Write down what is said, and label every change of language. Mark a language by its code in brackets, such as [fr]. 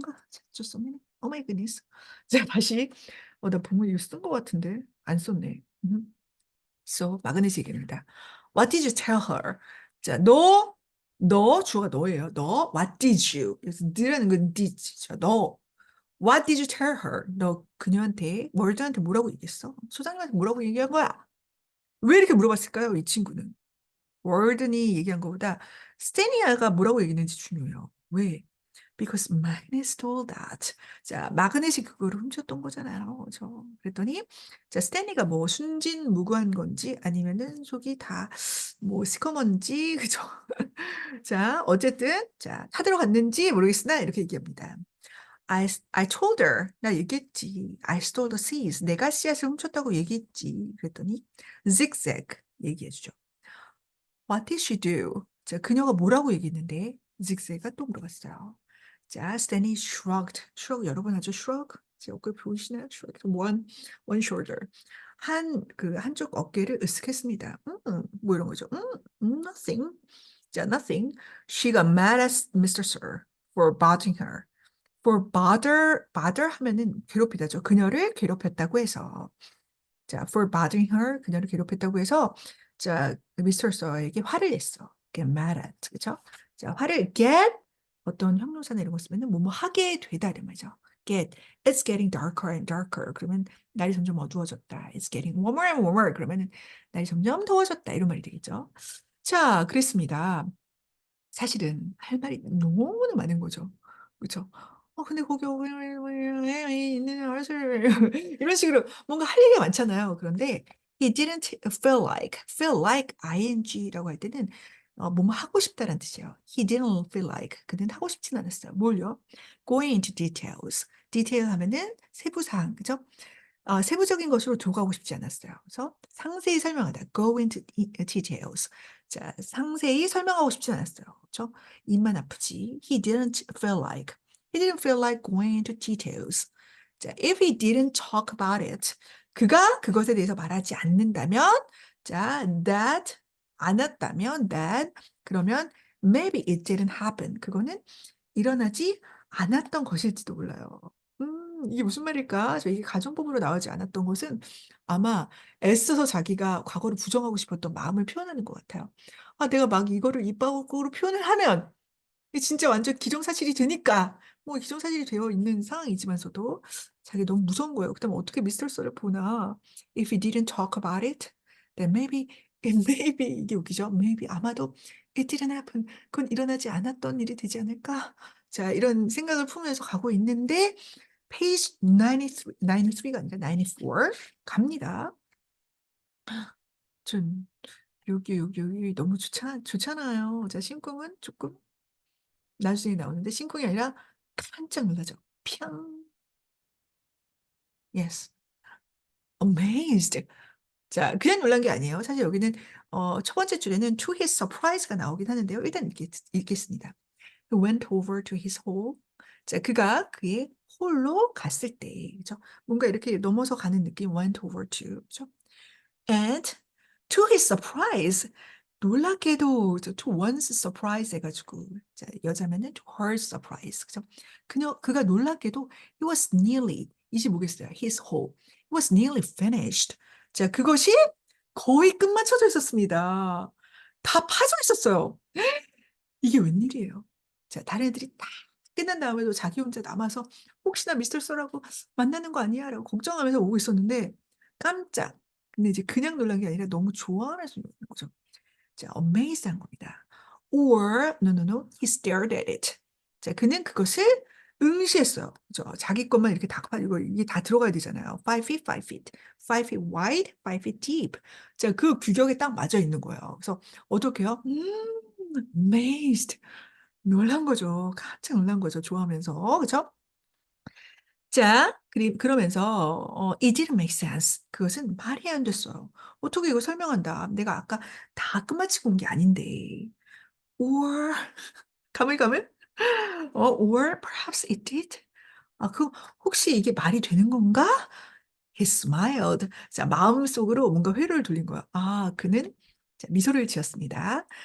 [ko] 자, [en] just a minute. Oh my goodness. [ko] 자, 다시 나 본문 이거 쓴 것 같은데 안 썼네. So 마그넷이 얘기합니다. [en] What did you tell her? [ko] 자, 너 주어가 너예요. [en] 너 what did you? [ko] 그래서 너라는 건 did. [en] 자, 너 What did you tell her? [ko] 너 그녀한테 월드한테 뭐라고 얘기했어? 소장님한테 뭐라고 얘기한 거야? 왜 이렇게 물어봤을까요? 이 친구는. 월든이 얘기한 것보다 스테니아가 뭐라고 얘기했는지 중요해요. 왜? [en] Because Magnus told that. [ko] 자, 마그넷이 그거를 훔쳤던 거잖아요. 그죠? 그랬더니, 자, 스탠리가 뭐 순진무구한 건지 아니면은 속이 다 뭐 시커먼지, 그죠? 자, 어쨌든, 자, 타들어 갔는지 모르겠으나 이렇게 얘기합니다. [en] I told her. [ko] 나 얘기했지. [en] I stole the seeds. [ko] 내가 씨앗을 훔쳤다고 얘기했지. 그랬더니, zigzag 얘기해주죠. [en] What did she do? [ko] 자, 그녀가 뭐라고 얘기했는데 zigzag가 또 물어봤어요. 자, 스탠이 shrugged. shrug 여러 번 하죠. [en] shrug. [ko] 제 어깨 보이시나요? [en] shrug. one shoulder. [ko] 한쪽 어깨를 으쓱했습니다. 뭐 이런 거죠. [en] nothing. 자, nothing. She got mad at Mr. Sir for bothering her. [ko] for bother 하면은 괴롭히다죠. 그녀를 괴롭혔다고 해서. 자, for bothering her, 그녀를 괴롭혔다고 해서, 자, 미스터 서에게 화를 냈어. [en] get mad at, 그죠? [ko] 자, 화를 get, 어떤 형용사나 이런 거 쓰면은 뭐뭐 하게 되다 이런 말이죠. [en] get, it's getting darker and darker. [ko] 그러면 날이 점점 어두워졌다. [en] It's getting warmer and warmer. [ko] 그러면은 날이 점점 더워졌다. 이런 말이 되겠죠. 자, 그랬습니다. 사실은 할 말이 너무나 많은 거죠. 그렇죠? 근데 거기 왜 있는 알았어요. 이런 식으로 뭔가 할 얘기가 많잖아요. 그런데 [en] he didn't feel like ing [ko] 라고 할 때는 뭐뭐 하고 싶다라는 뜻이에요. [en] He didn't feel like [ko] 그는 하고 싶진 않았어요. 뭘요? [en] Going into details. [ko] 디테일 하면은 세부 사항, 그죠? 세부적인 것으로 들어가고 싶지 않았어요. 그래서 상세히 설명하다. [en] Go into details. [ko] 자, 상세히 설명하고 싶지 않았어요. 그렇죠? 입만 아프지. [en] He didn't feel like going into details. 자, if he didn't talk about it. [ko] 그가 그것에 대해서 말하지 않는다면, 자, that 않았다면, that 그러면 [en] maybe it didn't happen. [ko] 그거는 일어나지 않았던 것일지도 몰라요. 이게 무슨 말일까? 이게 가정법으로 나오지 않았던 것은 아마 애써서 자기가 과거를 부정하고 싶었던 마음을 표현하는 것 같아요. 내가 막 이거를 입 밖으로 표현을 하면 이게 진짜 완전 기정사실이 되니까 뭐 기정사실이 되어 있는 상황이지만서도 자기 너무 무서운 거예요. 그다음에 어떻게 미스터 썰을 보나? [en] If he didn't talk about it, then maybe [ko] 이게 웃기죠? [en] Maybe [ko] 아마도 [en] it didn't happen. [ko] 그건 일어나지 않았던 일이 되지 않을까? 자, 이런 생각을 품으면서 가고 있는데 페이지 93가 아니라 94 갑니다. 좀 여기 너무 좋잖아요. 자, 심쿵은 조금 나중에 나오는데 심쿵이 아니라 깜짝 놀라죠. [en] 팡. Yes. Amazed. [ko] 자, 그냥 놀란 게 아니에요. 사실 여기는 첫 번째 줄에는 to his surprise가 나오긴 하는데요. 일단 읽겠습니다. [en] He went over to his hole. [ko] 자, 그가 그의 홀로 갔을 때, 그죠? 뭔가 이렇게 넘어서 가는 느낌, went over to, 그죠? [en] And to his surprise, [ko] 놀랍게도 [en] to one's surprise [ko] 해가지고 자, 여자면은 [en] to her surprise, 그죠? [ko] 그가 놀랍게도 [en] he was nearly [ko] 이제 뭐겠어요? [en] His whole it was nearly finished. [ko] 자, 그것이 거의 끝마쳐져 있었습니다. 다 파져 있었어요. 이게 웬일이에요? 자, 다른 애들이 다 끝난 다음에도 자기 혼자 남아서 혹시나 미스터 썰하고 만나는 거 아니야? 라고 걱정하면서 오고 있었는데 깜짝. 근데 이제 그냥 놀란 게 아니라 너무 좋아하면서 놀란 거죠. 자, amazed 한 겁니다. [en] Or, no, he stared at it. [ko] 자, 그는 그것을 응시했어요. 자기 것만 이렇게 다, 이게 다 들어가야 되잖아요. [en] 5 feet. 5 feet wide, 5 feet deep. [ko] 자, 그 규격에 딱 맞아 있는 거예요. 그래서 어떻게 해요? amazed. 놀란 거죠. 깜짝 놀란 거죠. 좋아하면서. 그죠? 자, 그러면서 [en] it didn't make sense. [ko] 그것은 말이 안 됐어요. 어떻게 이거 설명한다. 내가 아까 다 끝마치고 온 게 아닌데. [en] Or 가물가물? or perhaps it did. [ko] 그 혹시 이게 말이 되는 건가? [en] He smiled. [ko] 자, 마음속으로 뭔가 회로를 돌린 거야. 그는 자, 미소를 지었습니다.